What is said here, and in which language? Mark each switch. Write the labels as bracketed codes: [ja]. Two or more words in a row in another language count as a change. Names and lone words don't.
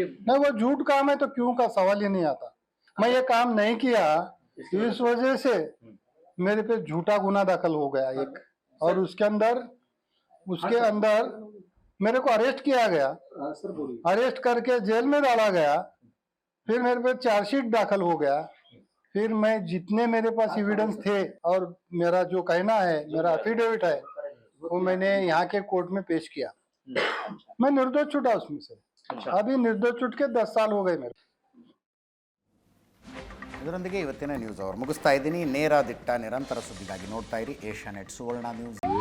[hi] नहीं, वो झूठ काम है तो क्यों का सवाल ही नहीं आता। मैं ये काम नहीं किया, इस वजह से मेरे पे झूठा गुना दाखिल हो गया एक, और उसके अंदर मेरे को अरेस्ट किया गया, अरेस्ट करके जेल में डाला गया, फिर मेरे पे चार्जशीट दाखिल हो गया, फिर मैं जितने मेरे पास एविडेंस थे और मेरा जो कहना है, मेरा एफिडेविट है, वो मैंने यहाँ के कोर्ट में पेश किया। मैं निर्दोष छूटा उसमें से। अभी निर्दोष छूट के 10 साल हो गए मेरे। [kn] ಇದರೊಂದಿಗೆ ಇವತ್ತಿನ [en] news hour [kn] ಮುಗಿಸ್ತಾ ಇದ್ದೀನಿ. ನೇರ ದಿಟ್ಟ ನಿರಂತರ ಸುದ್ದಿಗಾಗಿ ನೋಡ್ತಾ ಇರಿ ಏಷ್ಯಾನೆಟ್ ಸುವರ್ಣ ನ್ಯೂಸ್.